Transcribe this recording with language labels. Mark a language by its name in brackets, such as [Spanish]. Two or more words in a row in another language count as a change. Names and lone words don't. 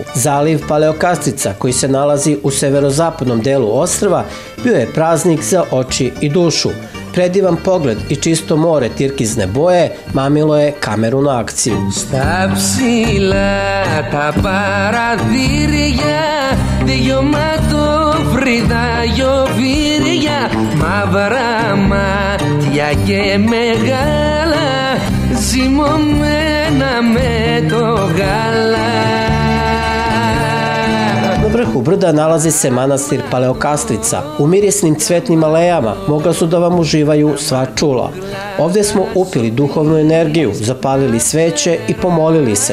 [Serbian] Zaliv Paleokastica, koji se nalazi u severozapadnom delu ostrva, bio je praznik za oči i dušu. Predivan pogled i čisto more tirkizne boje mamilo je kameru na akciju. [Greek] Στα ψηλά τα παραθύρια, δυο ματόφρυδα γεφύρια, μαύρα μάτια και μεγάλα, ζυμωμένα με το γάλα. [Serbian] Na vrhu brda nalazi se manastir Paleokastica. U mirisnim cvetnim alejama mogla su da vam uživaju sva čula. Ovde smo upili duhovnu energiju, zapalili sveće i pomolili se.